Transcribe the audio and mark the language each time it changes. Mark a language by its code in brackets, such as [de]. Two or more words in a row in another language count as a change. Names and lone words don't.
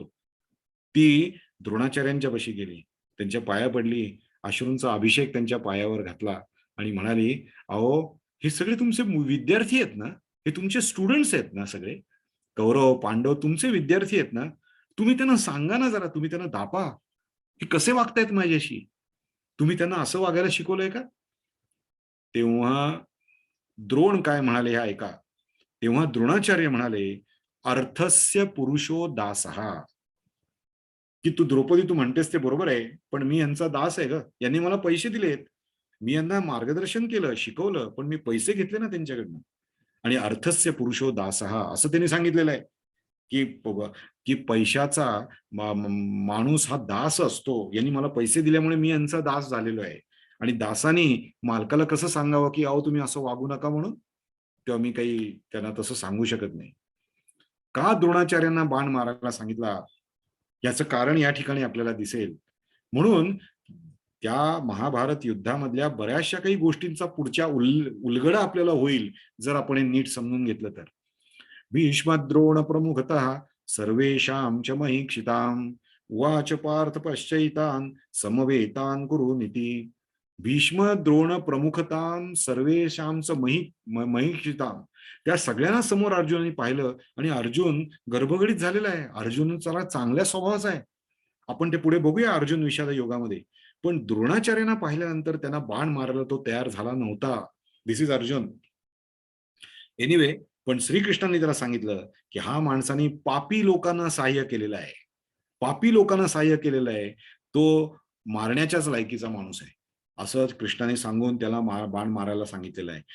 [mr] ती द्रोणाचार्यांच्या पाशी गेली, त्यांच्या पाया पडली, अश्रूंचा अभिषेक त्यांच्या पायावर घातला आणि म्हणाली, अहो हे सगळे तुमचे विद्यार्थी आहेत ना, हे तुमचे स्टुडंट्स आहेत ना सगळे, कौरव पांडव तुमचे विद्यार्थी आहेत ना, तुम्ही त्यांना सांगा ना जरा, तुम्ही त्यांना दापा, हे कसे वागतायत माझ्याशी, तुम्ही त्यांना असं वागायला शिकवलंय का? तेव्हा द्रोण काय म्हणाले हे ऐका. तेव्हा द्रोणाचार्य म्हणाले, [sa] अर्थस्य पुरुषो दासहा, [mr] की तू द्रौपदी तू म्हणतेस ते बरोबर आहे, पण मी यांचा दास आहे ग, यांनी मला पैसे दिलेत, मी यांना मार्गदर्शन केलं, शिकवलं, पण मी पैसे घेतले ना त्यांच्याकडनं. आणि [sa] अर्थस्य पुरुषो दासहा [mr] असं त्यांनी सांगितलेलं आहे, की की पैशाचा माणूस हा दास असतो, यांनी मला पैसे दिल्यामुळे मी यांचा दास झालेलो आहे. आणि दासानी मालकाला कसं सांगावं, की अहो तुम्ही असं वागू नका म्हणून, तेव्हा मी काही त्यांना तसं सांगू शकत नाही. का द्रोणाचार्यांना बाण मारायला सांगितला, याचं कारण या ठिकाणी आपल्याला दिसेल. म्हणून त्या महाभारत युद्धामधल्या बऱ्याचशा काही गोष्टींचा पुढच्या उलगडा आपल्याला होईल, जर आपण हे नीट समजून घेतलं तर. [sa] भीष्मद्रोण प्रमुखतः सर्वेषां च महीक्षितां उवाच पार्थ पश्चैतान् समवेतान् कुरुनिति. भीष्म द्रोण प्रमुखतां सर्वेषां च महीक्षितां, [mr] त्या सगळ्यांना समोर अर्जुनाने पाहिलं आणि अर्जुन गर्भगडीत झालेला आहे. अर्जुन जरा चांगल्या स्वभावाचा आहे, आपण ते पुढे बघूया अर्जुन विषाद योगामध्ये. पण द्रोणाचार्यांना पाहिल्यानंतर त्यांना बाण मारायला तो तयार झाला नव्हता. [en] This is Arjun. [mr] एनिवे, पण श्रीकृष्णांनी त्याला सांगितलं की हा माणसाने पापी लोकांना सहाय्य केलेलं आहे, पापी लोकांना सहाय्य केलेलं आहे, तो मारण्याच्याच लायकीचा माणूस आहे, असं कृष्णाने सांगून त्याला बाण मारायला सांगितलेलं आहे.